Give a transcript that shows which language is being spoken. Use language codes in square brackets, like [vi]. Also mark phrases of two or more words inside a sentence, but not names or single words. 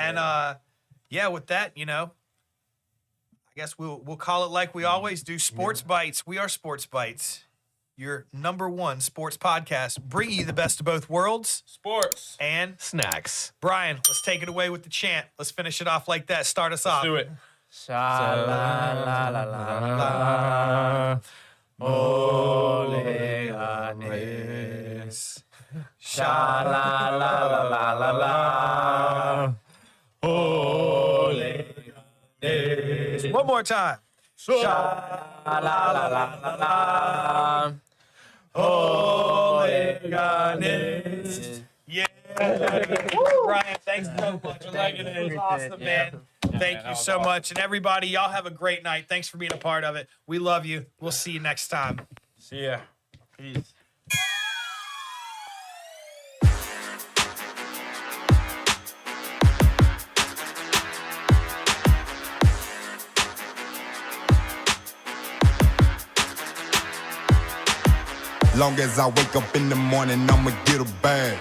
[en] And yeah, with that, you know, I guess we'll call it like we always do. Sports Bites. We are Sports Bites, your #1 sports podcast, bringing you the best of both worlds. Sports. And Snacks. Brian, let's take it away with the chant. Let's finish it off like that. Start us off. Do it. Sha la la la la la. Ole, ganes. Sha la la la la la la. Ole, ganes. One more time. Sha la la la la la. Ole, ganes. Yeah. Brian, thanks so much. It was awesome, man. Thank you so much. And everybody, y'all have a great night. Thanks for being a part of it. We love you. We'll see you next time. See ya. Peace. Long as I wake up in the morning, I'ma get a bag.